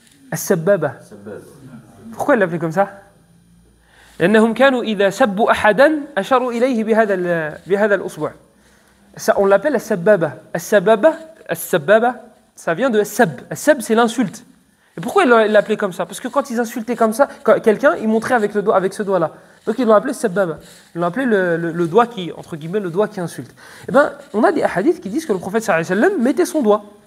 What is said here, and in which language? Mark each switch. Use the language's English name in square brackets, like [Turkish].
[French] As-sabbaba. Pourquoi ils l'appelaient comme ça? [Arabic] لأنهم كانوا إذا سبوا أحدا أشاروا إليه بهذا الأصبع. [French] Ça, on l'appelle as-sabbaba. As-sabbaba, ça vient de as-sab. As-sab, c'est l'insulte. Et pourquoi ils l'appelaient comme ça? Parce que quand ils insultaient comme ça, quelqu'un, ils montraient avec ce doigt-là. Donc ils l'ont appelé sabbaba. Ils l'ont appelé le doigt qui, entre guillemets, le doigt qui insulte. Eh bien, on a des hadiths qui disent que le prophète sallallahu alayhi wa sallam mettait son doigt.